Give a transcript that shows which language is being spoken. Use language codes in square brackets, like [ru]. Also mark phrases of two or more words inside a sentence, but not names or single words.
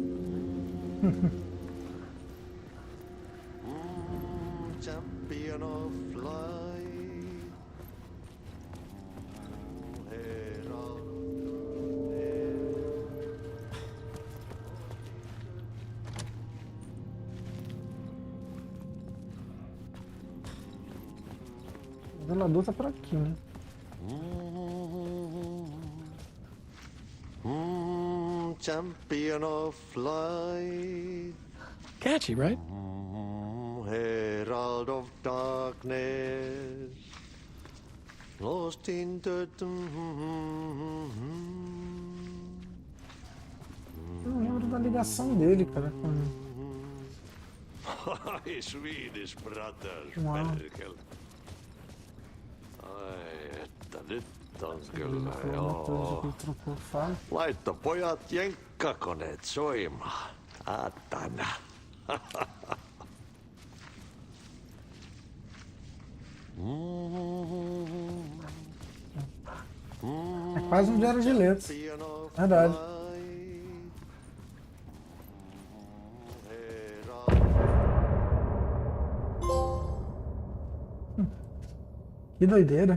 [en] Champion of light. [pt] O velador tá por aqui, né? [en] Champion of light. Catchy, right? Herald of darkness. Lost in the... [pt] Eu não lembro da ligação dele, cara. Com... [en] Swedish brothers, Wow. [fi] Melkel. Ai, että nyt on [pt] Ele [fi] kyllä, [pt] falou uma coisa que ele [fi] joo. [pt] trocou o falo. [fi] Laitto pojat jenkkakoneet soimaan. Saatana. [pt] É quase um diário de letras. Verdade. Que doideira.